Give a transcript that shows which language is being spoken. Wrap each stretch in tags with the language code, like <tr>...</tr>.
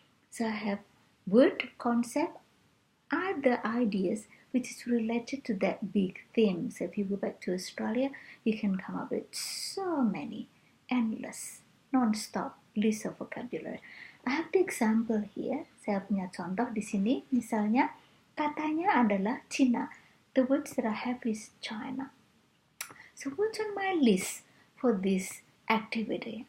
<en>So I have word, concept, are the ideas which is related to that big theme. So if you go back to Australia, you can come up with so many, endless, non-stop list of vocabulary. I have the example here.</en> <id>Saya punya contoh di sini. Misalnya, katanya adalah Cina.</id> <en>The words that I have is China. So what's on my list for this activity?</en>